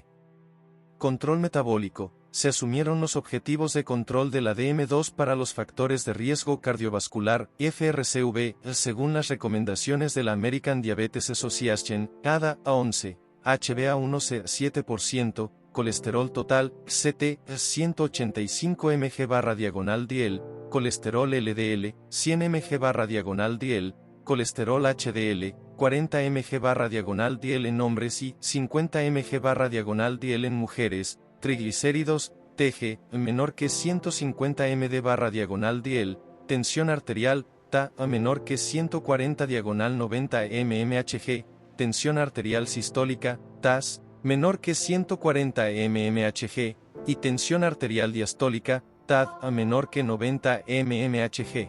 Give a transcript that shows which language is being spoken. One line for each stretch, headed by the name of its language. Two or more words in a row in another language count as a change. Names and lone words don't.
Spanish: Control metabólico. Se asumieron los objetivos de control de la DM2 para los factores de riesgo cardiovascular, FRCV, según las recomendaciones de la American Diabetes Association, ADA, A11, HbA1c 7%, colesterol total, CT, 185 mg/diagonal-DL, colesterol LDL, 100 mg/diagonal-DL, colesterol HDL, 40 mg/diagonal-DL en hombres y 50 mg/diagonal-DL en mujeres, triglicéridos, TG, menor que 150 md/diagonal-DL, tensión arterial, TA, menor que 140 diagonal-90 mmHg, tensión arterial sistólica, TAS, menor que 140 mmHg, y tensión arterial diastólica, TAD, menor que 90 mmHg.